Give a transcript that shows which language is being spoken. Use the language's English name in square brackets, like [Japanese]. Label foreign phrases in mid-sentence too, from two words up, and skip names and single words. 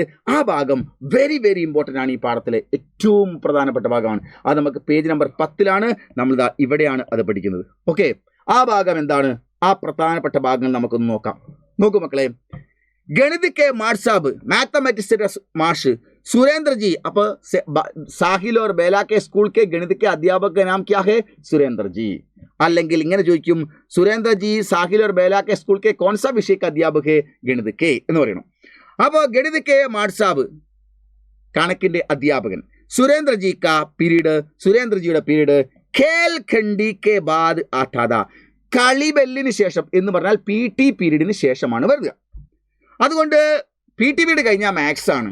[Malayalam] ആ ഭാഗം [English] very very important [Malayalam] ആണ്, ഈ പാഠത്തിലെ ഏറ്റവും പ്രധാനപ്പെട്ട ഭാഗമാണ്. അത് നമുക്ക് പേജ് നമ്പർ 10 നമ്മളിതാ ഇവിടെയാണ് അത് പഠിക്കുന്നത്. ഓക്കെ, ആ ഭാഗം എന്താണ്? ആ പ്രധാനപ്പെട്ട ഭാഗങ്ങൾ നമുക്കൊന്ന് നോക്കാം. നോക്കൂ മക്കളെ, [Hindi] गणित के मास्टर साहब, [Malayalam] മാത്തമാറ്റിക്സിന്റെ മാഷ് [Hindi] सुरेंद्र जी, अब साहिल और बेला के स्कूल के गणित के अध्यापक का नाम क्या है? सुरेंद्र जी. [Malayalam] അല്ലെങ്കിൽ ഇങ്ങനെ ചോദിക്കും, [Hindi] സുരേന്ദ്ര ജി സാഹിൽ और बेला के स्कूल के कौन सा विषय का अध्यापक है? गणित के [Malayalam] എന്ന് പറയണം. അപ്പോൾ [Hindi] गणित के मास्टर साहब [Malayalam] കണക്കിന്റെ അധ്യാപകൻ. [Hindi] सुरेंद्र जी का पीरियड, [Malayalam] സുരേന്ദ്രജിയുടെ പീരീഡ് [Hindi] खेल खंडी के बाद आता था, [Malayalam] കളിബെല്ലിന് ശേഷം എന്ന് പറഞ്ഞാൽ PT പീരീഡിന് ശേഷമാണ് വരുക. അതുകൊണ്ട് PT പീരീഡ് കഴിഞ്ഞാൽ മാത്സ് ആണ്.